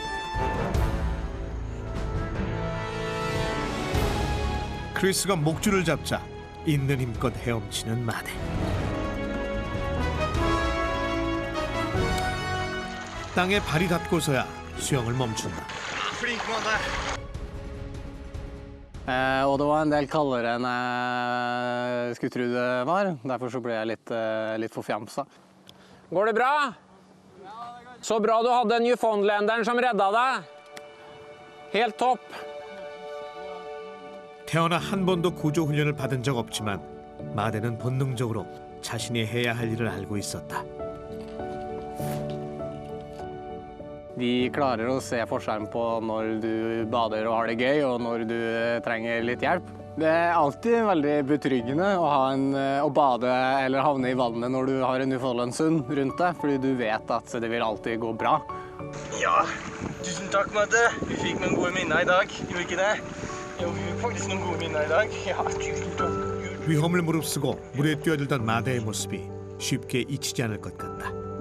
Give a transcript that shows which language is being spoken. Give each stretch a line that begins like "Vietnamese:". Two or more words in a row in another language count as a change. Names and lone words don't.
Korean: 크리스가 목줄을 잡자 있는 힘껏 헤엄치는 마대. 땅에 발이 닿고서야 수영을 멈춘다.
Norwegian: Og det var en del kaldere enn jeg skulle tro det var. Derfor så ble jeg litt forfjamsa. Går det bra? Så bra du hadde Newfoundlanderen som redda deg. Helt topp.
Korean: 태어나 한 번도 구조 훈련을 받은 적 없지만 마대는 본능적으로 자신이 해야 할 일을 알고 있었다.
Norwegian: De klarer å se forskjellen på når du bader og har det gøy, og når du trenger litt hjelp. Det er alltid veldig betryggende å bade eller havne i vannet når du har en Newfoundlandshund rundt deg, fordi du vet at det vil alltid gå bra. Ja, tusen takk, Madde. Vi fikk noen gode minner i dag, gjorde vi ikke det? Jo, vi fikk faktisk noen gode minner i dag. Ja, tusen takk.
Korean: 위험을 무릅쓰고 물에 뛰어들던 마대의 모습이 쉽게 잊히지 않을 것 같다.